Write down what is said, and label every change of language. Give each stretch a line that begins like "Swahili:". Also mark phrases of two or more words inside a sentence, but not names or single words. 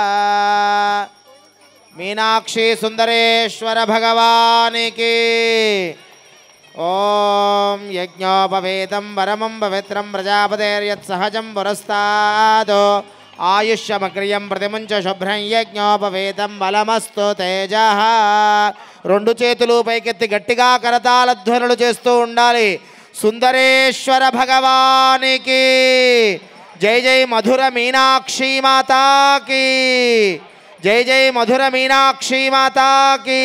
Hindi: मीनाक्षी सुंदरेश्वर भगवान की।
Sanskrit: ओम यज्ञोपवेतं परमं पवित्रं प्रजापतेर्यत्सहजं पुरस्ताद् आयुष्यमक्रियं प्रतिमुंच शुभ्रं यज्ञोपवेतं बलमस्तु तेजः।
Telugu: రెండు చేతులు పైకెత్తి గట్టిగా కరతాళ ధ్వనులు చేస్తూ ఉండాలి. సుందరేశ్వర భగవానికి జై జై మధుర మీనాక్షి
Hindi: माता की जय जय
Telugu: మధుర మీనాక్షి మాతాకి।